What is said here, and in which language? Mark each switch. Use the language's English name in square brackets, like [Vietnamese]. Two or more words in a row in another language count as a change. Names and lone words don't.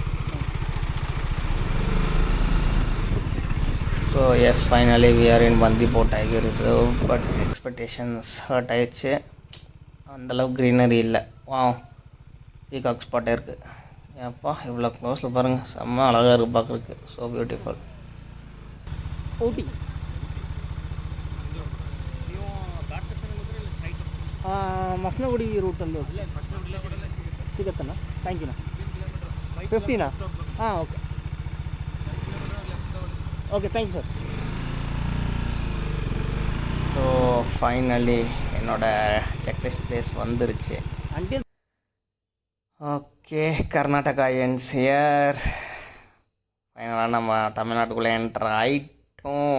[English] So yes, finally we are in Bandipur Tiger Reserve. but expectations hurt [Tamil] ஆயிடுச்சு. அந்தளவுக்கு க்ரீனரி இல்லை. [English] peacock spot-e [Tamil] இருக்குது. ஏப்பா இவ்வளோ க்ளோஸில் பாருங்கள், செம்ம அழகாக இருக்குது பார்க்குறதுக்கு. [English] So beautiful. [Kannada] ஊட்டி ಮಸನಗುಡಿ ರೂಟಲ್ಲಿ ಸಿಗುತ್ತಣ್ಣ. [English] thank you-anna. [Kannada] 50ನಾ? ಹಾಂ [English] okay okay, thank you sir. so finally [Tamil] என்னோடய [English] checklist place [Tamil] வந்துருச்சு. [English] Okay, Karnataka ends here. [Tamil] ஃபைனலாக நம்ம தமிழ்நாட்டுக்குள்ளே என்டர் ஆகிட்டோம்.